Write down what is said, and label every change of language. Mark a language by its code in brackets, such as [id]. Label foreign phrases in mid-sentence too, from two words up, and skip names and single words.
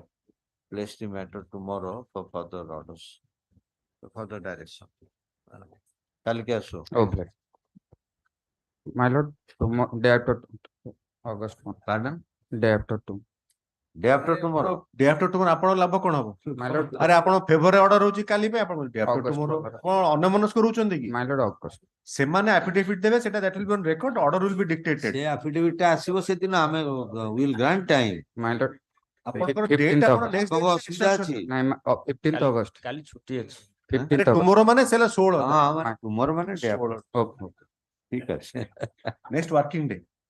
[en] Place the matter tomorrow for further orders, for further direction. Kal ke aso. Okay. My lord, day after August 1. Pardon? Day after 2. Day after tomorrow. Day after tomorrow [or] ଆପଣ ଲାଭ କଣ ହବ? [en] My lord, [or] ଆରେ ଆପଣ ଫେଭରରେ ଅର୍ଡର ହଉଛି କାଲି ପାଇଁ ଆପଣ [en] day after August tomorrow tomorrow. [or] କଣ ଅନ୍ୟମନସ୍କ ରହୁଛନ୍ତି କି? [en] My lord, August. [or] ସେମାନେ affidavit ଦେବେ ସେଟା [en] that will be on record, order will be dictated. [or] ସେ affidavit ଟା ଆସିବ ସେଦିନ ଆମେ [en] will grant time. My lord, [or] ଆପଣଙ୍କର [en] 15th [or] date ଆପଣ [en] August. next [or] ଆପଣଙ୍କ [en] date [or] ଅସୁବିଧା ଅଛି? ନାଇଁ 15th August. କାଲି ଛୁଟି ଅଛି। [en] 15th [or] ଆରେ [en] August. [or] tomorrow ମାନେ ସେଟା 16 ହଁ ମାନେ ତୁମର ମାନେ [en] day after. Okay. Okay. [or] ଠିକ ଅଛି। [en] next working day.